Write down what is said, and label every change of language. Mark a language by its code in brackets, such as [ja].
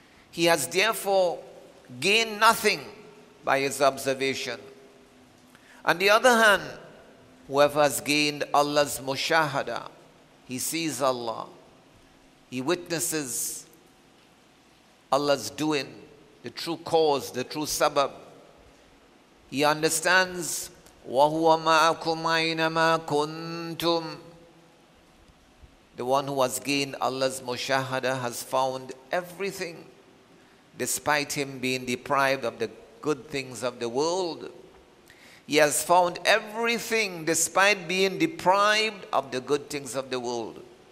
[en] He has therefore gained nothing by his observation. On the other hand, whoever has gained Allah's mushahada, he sees Allah, he witnesses Allah's doing, the true cause, the true sabab. He understands [ar] وَهُوَ مَعَكُمْ أَيْنَمَا كُنْتُمْ. [en] The one who has gained Allah's mushahada has found everything, despite him being deprived of the good things of the world. He has found everything despite being deprived of the good things of the world.